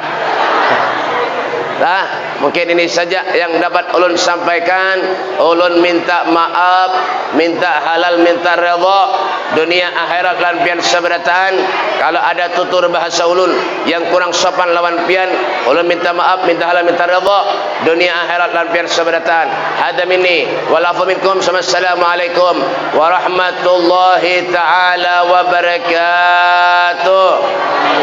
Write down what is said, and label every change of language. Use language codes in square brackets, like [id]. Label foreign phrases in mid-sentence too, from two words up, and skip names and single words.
[bjn] Nah, mungkin ini saja yang dapat ulun sampaikan. Ulun minta maaf, minta halal, minta redha dunia akhirat lan pian sabarataan. Kalau ada tutur bahasa ulun yang kurang sopan lawan pian, ulun minta maaf, minta halal, minta redha dunia akhirat lan pian sabarataan. [ar] هذا مني والعفو منكم. السلام عليكم ورحمة الله تعالى وبركاته.